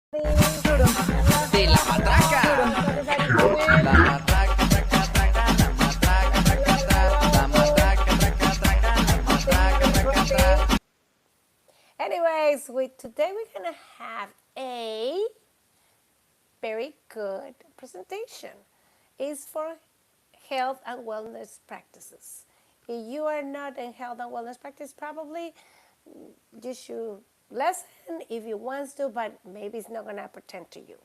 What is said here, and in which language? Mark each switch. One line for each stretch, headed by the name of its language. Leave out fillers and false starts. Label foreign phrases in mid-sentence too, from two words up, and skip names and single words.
Catalan: De la matraca. La matraca, traca, traca, la matraca, traca, traca, la matraca, traca, traca, la matraca, traca, traca.
English: Anyways, today we're gonna have a very good presentation. It's for health and wellness practices. If you are not in health and wellness practice, probably you should listen if you want to, but maybe it's not gonna pertain to you.